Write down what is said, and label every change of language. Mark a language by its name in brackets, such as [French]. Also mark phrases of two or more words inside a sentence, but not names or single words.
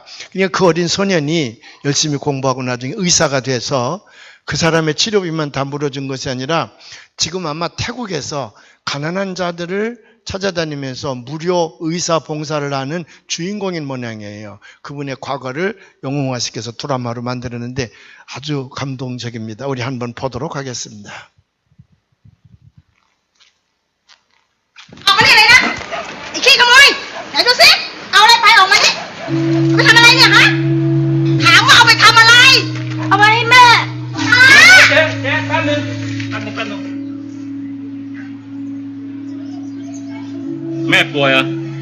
[Korean] 그러니까 그 어린 소년이 열심히 공부하고 나중에 의사가 돼서 그 사람의 치료비만 다 물어준 것이 아니라 지금 아마 태국에서 가난한 자들을 찾아다니면서 무료 의사 봉사를 하는 주인공인 모양이에요. 그분의 과거를 영웅화시켜서 드라마로 만들었는데 아주 감동적입니다. 우리 한번 보도록 하겠습니다. [Thai] ออกมานี่เลยนะไอ้ขี้ขโมยไหนดูสิเอาอะไรไปออกมาดิเอาไปทำอะไรเนี่ยฮะถามว่าเอาไปทำอะไรเอาไปให้แม่ เจ๊แป๊บนึงแม่ป่วยเหรอ